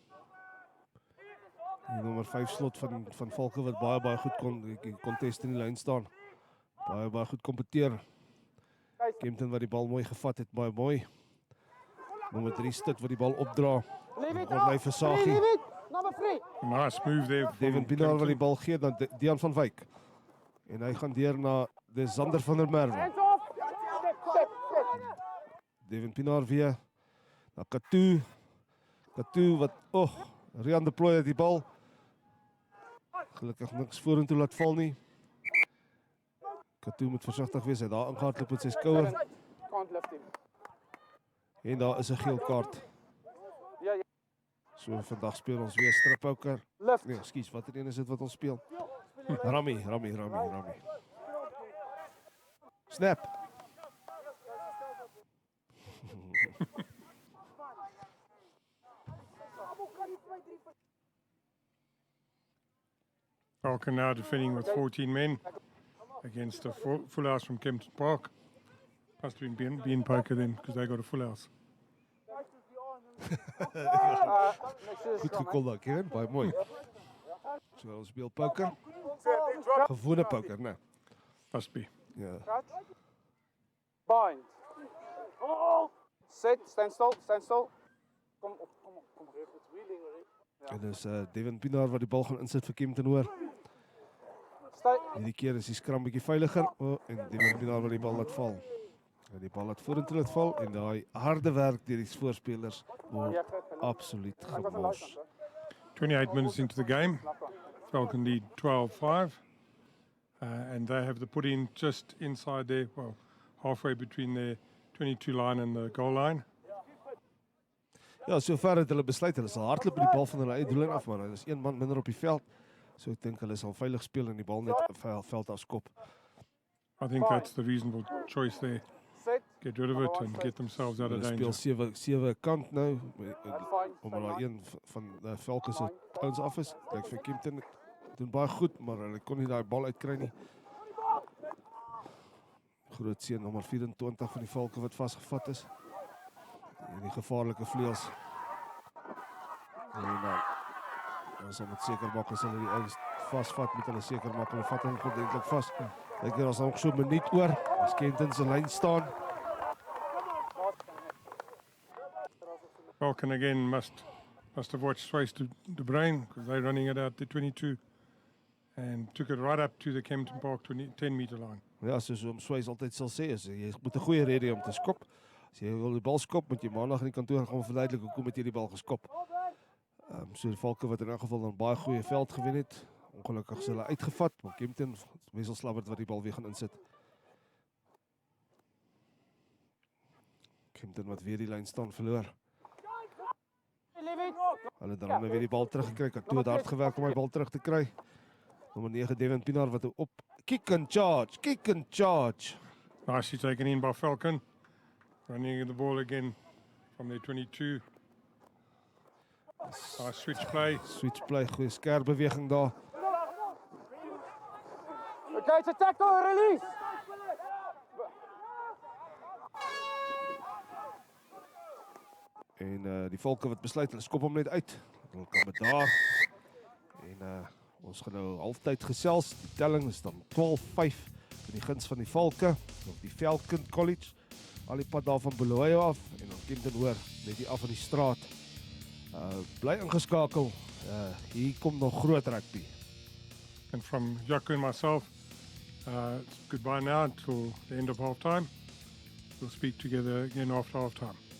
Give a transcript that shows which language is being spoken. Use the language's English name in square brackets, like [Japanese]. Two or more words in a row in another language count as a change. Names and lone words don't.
[Afrikaans] Die nommer 5 slot van Valke wat baie goed kontest in die lyn staan. Baie goed kompeteer. Kempton wat die bal mooi gevat het, baie mooi. Nommer 3 Stit wat die bal opdra. Bly vir Sagie. [English] Nice move there. [Afrikaans] Devin Pinaar wat die bal gee dan Dean van Wyk. En hy gaan deur na de Zander van der Merwe. Devin Pinaar weer na Katu. Katu wat Rian de Plooi het die bal. Gelukkig niks vorentoe laat val nie. Katu moet versigtig wees, hy daar ingehardloop met sy skouer. En daar is 'n geel kaart. So vandag speel ons weer strippoker. Nee, ekskuus, watter een is dit wat ons speel? Rammy. Snap. [English] Falcon now defending with 14 men against a full house from Kempton Park. Must have been being poker then, because they got a full house. [Afrikaans] Goed gekol daar, Kevin. Baie mooi. So ons speel poker. Gewone poker, né? [English] Must be. [Afrikaans] Ja. [English] Bind. Sit, stand still. [Afrikaans] Kom op. En dis Devin Pinaar wat die bal gaan insit vir Kempton hoor. Hierdie keer is die skram bietjie veiliger en Devin Pinaar wat die bal laat val. En die bal laat vorentoe laat val en daai harde werk deur die voorspelers word absoluut gemors. [English] 28 minutes into the game. Falcon lead 12-5. And they have the put in just inside there, well, halfway between the 22 line and the goal line. [Afrikaans] Ja, sover het hulle besluit hulle sal hardloop met die bal van hulle eie doellyn af, maar hulle is een man minder op die veld. So ek dink hulle sal veilig speel en die bal net veld afskop. [English] I think that's the reasonable choice there. Get rid of it and get themselves out of danger. [Afrikaans] Hulle speel 7 kant nou, omdat daar een van Falcon se ouens af is. Lyk vir Kempton doen baie goed, maar hulle kon nie daai bal uitkry nie. Groot seun nommer 24 van die Valke wat vasgevat is. En die gevaarlike vleuels. En ons moet seker maak as hulle die ouens vasvat, moet hulle seker maak hulle vat hom ordentlik vas. Dink jy ons nog so 'n minuut oor. As Kempton se lyn staan. [English] Falcon again must have watched twice to the brain, because they're running it out the 22 and took it right up to the Kempton Park 10-meter line. [Afrikaans] Ja, soos oom Swys altyd sal sê, is jy moet 'n goeie rede hê om te skop. As jy wil die bal skop, moet jy maandag in die kantoor gaan verduidelik hoekom het jy die bal geskop. So die Valke wat in 'n geval dan baie goeie veld gewen het. Ongelukkig is hulle uitgevat, maar Kempton Wessel Slabbert wat die bal weer gaan insit. Kempton wat weer die lyn staan verloor. Hulle dan weer die bal teruggekry. Katu het hard gewerk om die bal terug te kry. Nommer 9 Devin Pinaar wat op [English] kick and charge. Nicely taken in by Falcon. Running the ball again from their 22. Switch play, [Afrikaans] goeie skerp beweging daar. [English] Okay, it's a tackle, release. [Afrikaans] En die Valke wat besluit, hulle skop hom net uit. Hulle kan met daar. En ons gaan nou halftyd gesels. Die telling is dan 12-5 in die guns van die Valke, of die Falcon College. Al die pad daar van Beloya af en dan Kempton hoor net hier af van die straat. Bly ingeskakel. Hier kom nog groot rugby. [English] And from Jaco and myself, goodbye now until the end of halftime. We'll speak together again after halftime.